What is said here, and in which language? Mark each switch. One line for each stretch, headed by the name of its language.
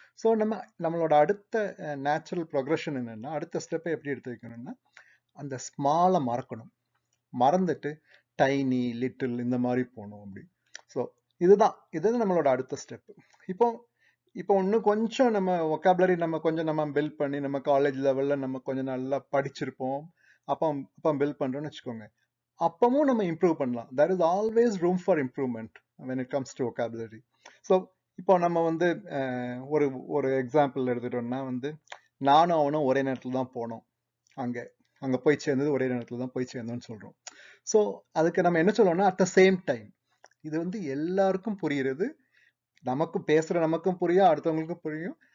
Tamil: So நம்மளோட அடுத்த natural progression என்னன்னா, அடுத்த ஸ்டெப்பை எப்படி எடுத்து வைக்கணும்னா அந்த ஸ்மாலை மறக்கணும், மறந்துட்டு டைனி, லிட்டில் இந்த மாதிரி போகணும் அப்படி. ஸோ இதுதான் நம்மளோட அடுத்த ஸ்டெப். இப்போ இன்னும் கொஞ்சம் நம்ம ஒகாபுலரி நம்ம பில்ட் பண்ணி நம்ம காலேஜ் லெவல்ல நம்ம கொஞ்சம் நல்லா படிச்சிருப்போம், அப்போ பில்ட் பண்றோம்னு வச்சுக்கோங்க. அப்பவும் நம்ம இம்ப்ரூவ் பண்ணலாம்.
English: there is always room for improvement when it comes to vocabulary.
Tamil: So இப்போ நம்ம வந்து ஒரு ஒரு எக்ஸாம்பிள் எடுத்துட்டோம்னா வந்து நானும் அவனும் ஒரே நேரத்தில் தான் போனோம், அங்க போய் சேர்ந்தது ஒரே நேரத்தில் தான் போய் சேர்ந்தோம்னு சொல்றோம். ஸோ அதுக்கு நம்ம என்ன சொல்லணும்னா அட் த சேம் டைம். இது வந்து எல்லாருக்கும் புரியுறது, நமக்கும் புரியும், அடுத்தவங்களுக்கும் புரியும்.